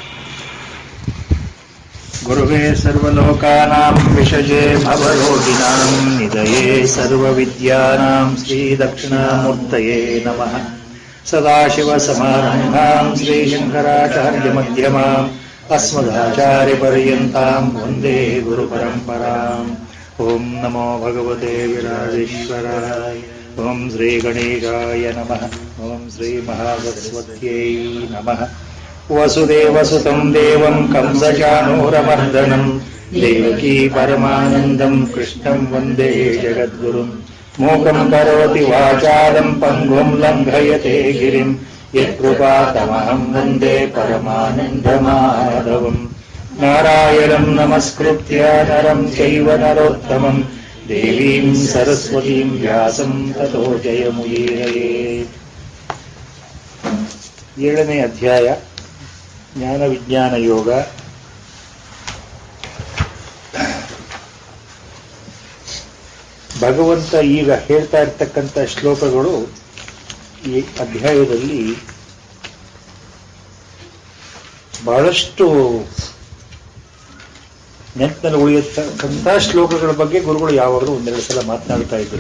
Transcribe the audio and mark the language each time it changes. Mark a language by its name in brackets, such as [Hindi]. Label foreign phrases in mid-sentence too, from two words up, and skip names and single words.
[Sanskrit] ಗುರುವೇ ಸರ್ವಲೋಕಾನಾಂ ವಿಷಜೇ ಭವರೋಗಿಣಾಂ ನಿಧಯೇ ಸರ್ವವಿದ್ಯಾನಾಂ ಶ್ರೀ ದಕ್ಷಿಣಾಮೂರ್ತಯೇ ನಮಃ. ಸದಾಶಿವಸಮಾರಂಭಾಂ ಶ್ರೀಶಂಕರಾಚಾರ್ಯಮಧ್ಯಮಾಂ ಅಸ್ಮದಾಚಾರ್ಯಪರ್ಯಂತಾಂ ವಂದೇ ಗುರುಪರಂಪರಾಂ. ಓಂ ನಮೋ ಭಗವತೆ ವಿರಾಜೇಶ್ವರಾಯ. ಓಂ ಶ್ರೀ ಗಣೇಶಾಯ ನಮಃ. ಓಂ ಶ್ರೀ ಮಹಾಸರಸ್ವತ್ಯೈ ನಮಃ. ವಸುದೇವಸುತಂ ದೇವಂ ಕಂಸಚಾನೂರಮರ್ದನಂ ದೇವಕೀ ಪರಮಾನಂದಂ ಕೃಷ್ಣಂ ವಂದೇ ಜಗದ್ಗುರುಂ. ಮೂಕಂ ಕರೋತಿ ವಾಚಾಲಂ ಪಂಗುಂ ಲಂಘಯತೆ ಗಿರಿಂ ಯತ್ಕೃಪಾತಮಹಂ ವಂದೇ ಪರಮಾನಂದಮಾಧವಂ. ನಾರಾಯಣಂ ನಮಸ್ಕೃತ್ಯ ನರಂ ಚೈವ ನರೋತ್ತಮಂ ದೇವೀಂ ಸರಸ್ವತೀಂ ವ್ಯಾಸಂ ತತೋ ಜಯಮುದೀರಯೇತ್. [Kannada] 7ನೇ ಅಧ್ಯಾಯ ಜ್ಞಾನ ವಿಜ್ಞಾನ ಯೋಗ. ಭಗವಂತ ಈಗ ಹೇಳ್ತಾ ಇರ್ತಕ್ಕಂಥ ಶ್ಲೋಕಗಳು ಈ ಅಧ್ಯಾಯದಲ್ಲಿ ಬಹಳಷ್ಟು ನೆನಪಿನಲ್ಲಿ ಉಳಿಯತಕ್ಕಂಥ ಶ್ಲೋಕಗಳ ಬಗ್ಗೆ ಗುರುಗಳು ಯಾವಾಗಲೂ ಒಂದೆರಡು ಸಲ ಮಾತನಾಡ್ತಾ ಇದ್ರು.